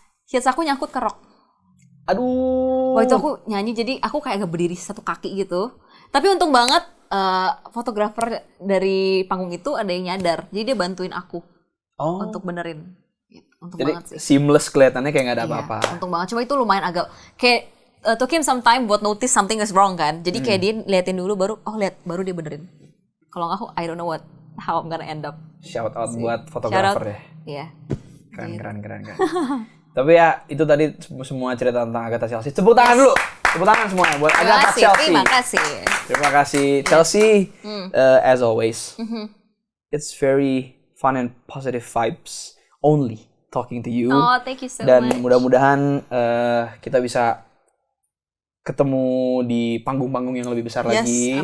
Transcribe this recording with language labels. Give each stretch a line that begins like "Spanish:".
Indonesian: Heels aku nyangkut ke rok. Aduh. Waktu itu aku nyanyi jadi aku kayak gak berdiri 1 kaki gitu. Tapi untung banget fotografer dari panggung itu ada yang nyadar. Jadi dia bantuin aku untuk benerin. Untung jadi banget sih. seamless kelihatannya kayak gak ada apa-apa. Untung banget. Cuma itu lumayan agak kayak
English: took him some time
Indonesian: buat
English: notice something is wrong
Indonesian: kan. Jadi kayak dia liatin dulu baru dia benerin. Kalau nggak aku
English: I don't know how I'm gonna end up.
Indonesian: Shout out buat fotografer ya. Iya. Keren. Tapi ya itu tadi semua cerita tentang Agatha Chelsea. Tepuk tangan dulu. Tepuk tangan semuanya buat Agatha Chelsea. Terima kasih Chelsea.
English: As always, it's very fun and positive vibes only talking to you. Oh, thank you so
Indonesian: Dan
English: much.
Indonesian: mudah-mudahan kita bisa ketemu di panggung-panggung yang lebih besar lagi.